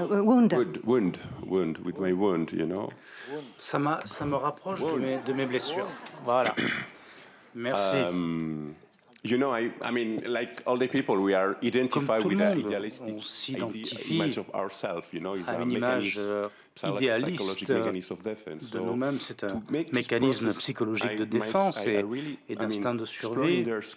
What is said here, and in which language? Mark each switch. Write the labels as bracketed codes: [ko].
[en] wound, with my wound, you know. [fr] Ça me rapproche de mes blessures. Voilà. Merci. [en] You know, I mean, like all the people, we are identified with an idealistic image of ourselves. You know, it's [fr] à une image idéaliste de nous-mêmes. C'est un mécanisme psychologique de défense et d'instinct de survie.